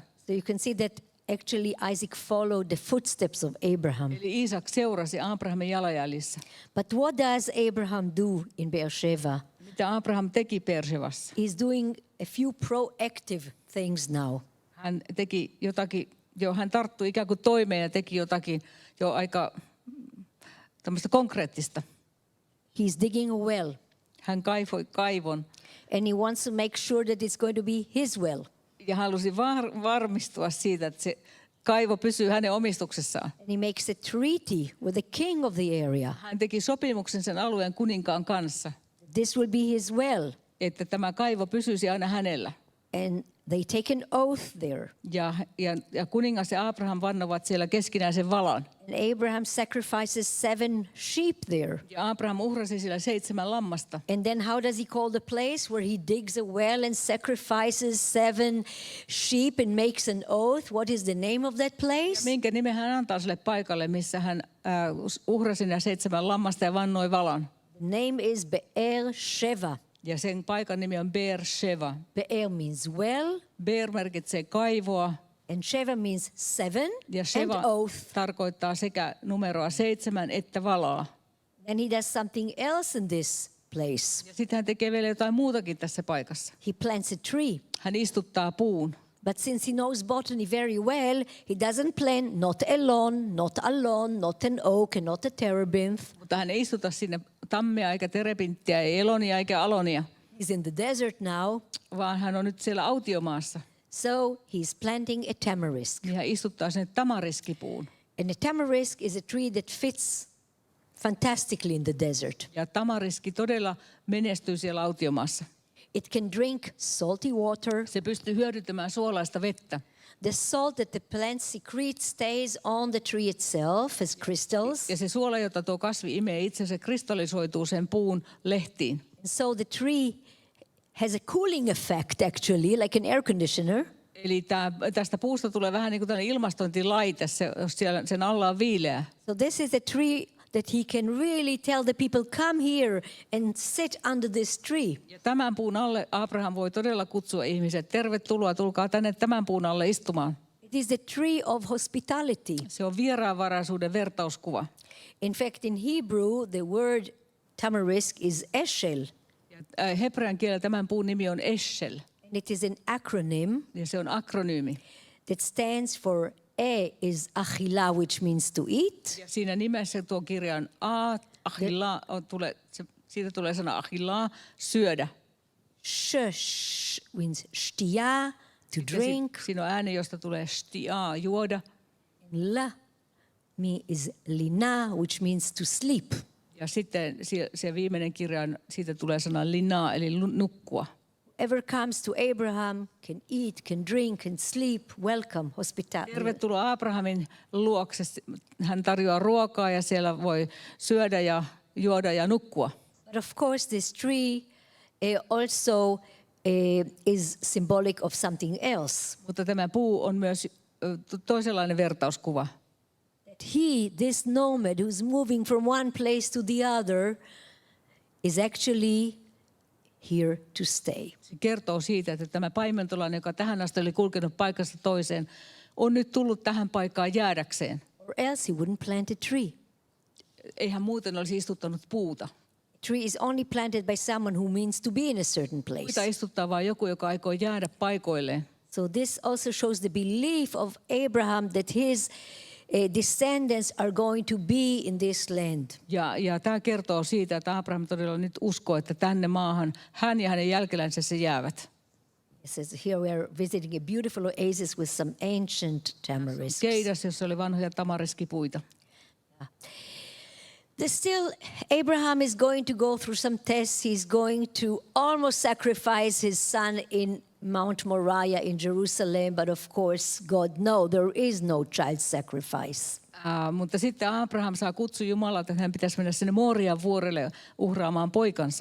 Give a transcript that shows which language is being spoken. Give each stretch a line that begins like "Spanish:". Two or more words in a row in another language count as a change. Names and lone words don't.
English: So you can see that actually Isaac followed the footsteps of Abraham.
Finnish: Eli Iisak seurasi Abrahamin jalanjäljissä.
English: But what does Abraham do in Beersheba?
Finnish: Mitä Abraham teki Beershebassa?
English: He's doing a few proactive things now.
Finnish: Hän teki jotakin, hän tarttui ikään kuin toimeen ja teki jotakin jo aika tämmöistä konkreettista.
English: He's digging a well.
Finnish: Hän kaivoi kaivon.
English: And he wants to make sure that it's going to be his well.
Finnish: Ja halusi varmistua siitä, että se kaivo pysyy hänen omistuksessaan.
English: And he makes a treaty with the king of the area.
Finnish: Hän teki sopimuksen sen alueen kuninkaan kanssa,
English: This will be his well.
Finnish: että tämä kaivo pysyisi aina hänellä.
English: And they take an oath there.
Finnish: Ja kuningas ja Abraham vannovat siellä keskinäisen valan.
English: And Abraham sacrifices 7 sheep there.
Finnish: Ja Abraham uhrasi siellä 7 lammasta.
English: And then how does he call the place where he digs a well and sacrifices 7 sheep and makes an oath? What is the name of that
Finnish: Ja
English: place?
Finnish: minkä nimen hän antaa sille paikalle, missä hän uhrasi nämä 7 lammasta ja vannoi valan?
English: The name is Be'er Sheva.
Finnish: Ja sen paikan nimi on Beersheva.
English: Be'er means well,
Finnish: Beer merkitsee kaivoa.
English: and Sheva means 7
Finnish: Ja
English: and
Finnish: Sheva
English: oath.
Finnish: tarkoittaa sekä numeroa 7 että valaa.
English: And he does something else in this place.
Finnish: Ja sitten hän tekee vielä jotain muutakin tässä paikassa.
English: He plants a tree.
Finnish: Hän istuttaa puun.
English: But since he knows botany very well, he doesn't plant not a lawn, not a lawn, not an oak, and not a terebinth.
Finnish: Mutta hän ei istuta sinne tammia eikä terepinttiä, ei elonia eikä alonia,
English: He's in the desert now.
Finnish: vaan hän on nyt siellä autiomaassa.
English: So he's planting a tamarisk.
Finnish: Ja hän istuttaa sinne tamariskipuun.
English: And a tamarisk is a tree that fits fantastically in the desert.
Finnish: Ja tamariski todella menestyy siellä autiomaassa.
English: It can drink salty water.
Finnish: Se pystyy hyödyntämään suolaista vettä.
English: The salt that the plant secretes stays on the tree itself as crystals.
Finnish: Ja se suola, jota tuo kasvi imee itse, se kristallisoituu sen puun lehtiin.
English: So the tree has a cooling effect actually, like an air conditioner.
Finnish: Eli tästä puusta tulee vähän niin kuin tällainen ilmastointilaite, jos siellä sen alla on viileä.
English: So this is a tree that he can really tell the people, come here and sit under this tree.
Finnish: Ja tämän puun alle Abraham voi todella kutsua ihmiset, tervetuloa, tulkaa tänne tämän puun alle istumaan.
English: It is the tree of hospitality.
Finnish: Se on vieraanvaraisuuden vertauskuva.
English: In fact, in Hebrew, the word tamarisk is eshel.
Finnish: Ja hebrean kielellä tämän puun nimi on Eshel.
English: And it is an acronym
Finnish: Ja se on akronyymi.
English: that stands for E is achila, which means to eat.
Finnish: Ja siinä nimessä tuo kirja on A, achila, siitä tulee sana achila, syödä.
English: Sh means shtia, to drink.
Finnish: Siinä on ääni, josta tulee shtia, juoda.
English: La is lina, which means to sleep.
Finnish: Ja sitten se viimeinen kirja, siitä tulee sana lina, eli nukkua.
English: Whoever comes to Abraham can eat, can drink, can sleep. Welcome, hospitality.
Finnish: Tervetuloa Abrahamin luokse. Hän tarjoaa ruokaa ja siellä voi syödä ja juoda ja nukkua.
English: But of course, this tree also is symbolic of something else.
Finnish: Mutta tämä puu on myös toisenlainen vertauskuva.
English: That he, this nomad who's moving from one place to the other, is actually here to stay.
Finnish: Se kertoo siitä, että tämä paimentolainen, joka tähän asti oli kulkenut paikasta toiseen, on nyt tullut tähän paikkaan jäädäkseen.
English: Or else he wouldn't plant a tree.
Finnish: Ei hän muuten olisi istuttanut puuta.
English: Tree is only planted by someone who means to be in a certain place.
Finnish: Puita istuttaa vain joku, joka aikoo jäädä paikoilleen.
English: So this also shows the belief of Abraham that his descendants are going to be in this land.
Finnish: Ja tämä kertoo siitä, että Abraham todella nyt uskoo, että tänne maahan hän ja hänen jälkelänsä jäävät.
English: It says here we are visiting a beautiful oasis with some ancient tamarisks.
Finnish: Keidas, jossa oli vanhoja tamariskipuita.
English: Still, Abraham is going to go through some tests. He's going to almost sacrifice his son in Mount Moriah in Jerusalem, but of course, God, no, there is no child sacrifice.
Finnish: Mutta sitten Abraham saa kutsu Jumalalta, että hän pitäisi mennä sinne Morian vuorelle uhraamaan poikansa.